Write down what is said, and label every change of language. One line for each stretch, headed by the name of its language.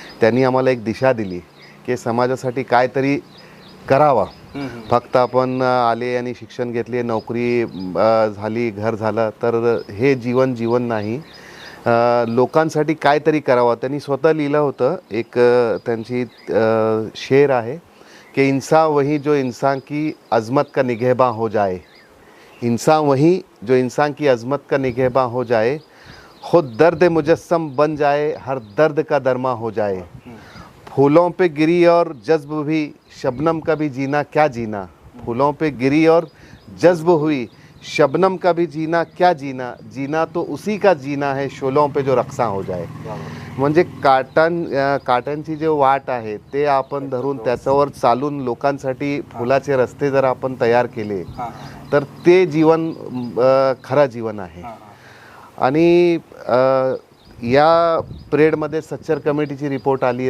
Marathi: त्यांनी आम्हाला एक दिशा दिली की समाजासाठी काहीतरी करावा. फक्त आपण आले आणि शिक्षण घेतले, नोकरी झाली, घर झालं तर हे जीवन नाही. लोकांसाठी काहीतरी करावं. त्यांनी स्वतः लिहिलं होतं. एक त्यांची शेर आहे
Hindi: कि इंसान वही जो इंसान की अज़मत का निगहबान हो जाए, इंसान वही जो इंसान की अज़मत का निगहबान हो जाए, खुद दर्द मुजस्सम बन जाए, हर दर्द का दरमा हो जाए, फूलों पे गिरी और जज्ब भी शबनम का भी जीना क्या जीना, फूलों पे गिरी और जज्ब हुई शबनम का भी जीना क्या जीना, जीना तो उसी का जीना है शोलों पे जो रक्सा हो जाए.
Marathi: म्हणजे काटनची जे वाट आहे ते आपण धरून त्याच्यावर चालून लोकांसाठी फुलाचे रस्ते जर आपण तयार केले तर ते जीवन खरं जीवन आहे. आणि या पिरियडमध्ये सच्चर कमिटीची रिपोर्ट आली.